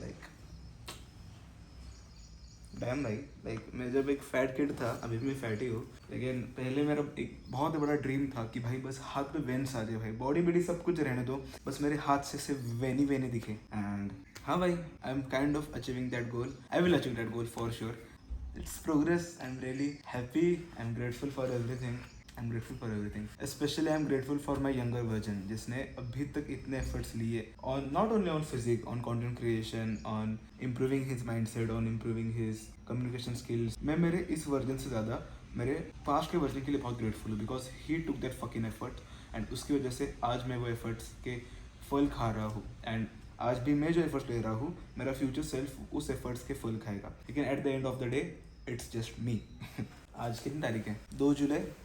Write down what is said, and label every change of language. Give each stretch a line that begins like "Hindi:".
Hindi: Like damn भाई, like मैं जब एक फैट किड था, अभी भी मैं फैट ही हूँ, लेकिन पहले मेरा एक बहुत बड़ा ड्रीम था कि भाई बस हाथ पे वेन्स आ जाए. भाई बॉडी बॉडी सब कुछ रहने दो, बस मेरे हाथ से सिर्फ वेनी दिखे.
English: And हाँ भाई, I am kind of achieving that goal. I will achieve that goal for sure. It's progress. I'm really happy. I'm grateful for everything. Especially I'm grateful for my younger version,
Hindi: जिसने अभी तक इतने efforts लिए
English: on not only on physique, on content creation, on improving his mindset, on improving his communication skills.
Hindi: मैं मेरे इस version से ज़्यादा मेरे पास्ट के वर्जन के लिए बहुत grateful हूँ,
English: because he took that fucking effort and
Hindi: उसकी वजह से आज मैं वो efforts के फल खा रहा हूँ. एंड आज भी मैं जो एफर्ट्स ले रहा हूँ, मेरा फ्यूचर सेल्फ उस एफर्ट्स के फल खाएगा. लेकिन
English: At the end of the day it's just me.
Hindi: आज कितनी तारीख है? 2 जुलाई.